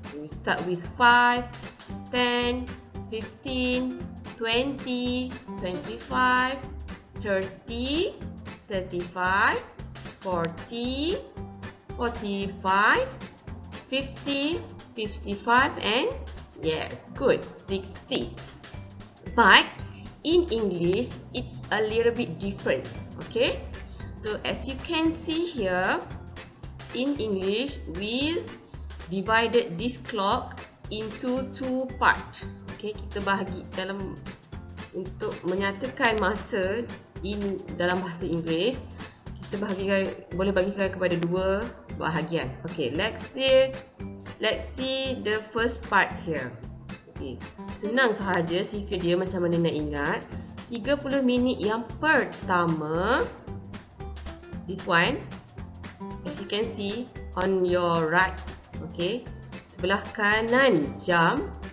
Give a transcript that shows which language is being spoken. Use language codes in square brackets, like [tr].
[en] We start with 5, 10, 15, 20, 25, 30, 35, 40, 45, 50, 55, and yes, good, 60. But in English, it's a little bit different, okay? So as you can see here, in English, we divided this clock into 2 parts. [ms] Okay, kita bahagi dalam untuk menyatakan masa dalam bahasa Inggeris, kita boleh bagikan kepada 2 bahagian. [en] Okay, let's see the first part here. [ms] Okay, senang sahaja sifir dia macam mana nak ingat. 30 minit yang pertama, [en] this one, as you can see on your right, okay, [ms] sebelah kanan jam.